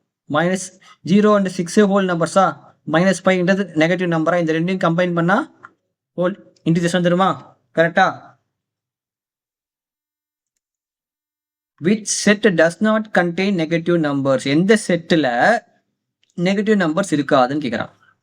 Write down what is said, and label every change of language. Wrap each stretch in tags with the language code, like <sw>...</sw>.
<ta>-0 and 6 whole நம்பர்ஸா? -5ன்றது negative நம்பரா? இந்த ரெண்டையும் கம்பைன் பண்ணா ஹோல் இன்டிஜர்ஸ் வந்துருமா? கரெக்டா?</ta> <en>which set does not contain negative numbers?</en> <ta>எந்த செட்டில் நெகட்டிவ் நம்பர்ஸ் இருக்காதுன்னு கேட்குறான்.</ta>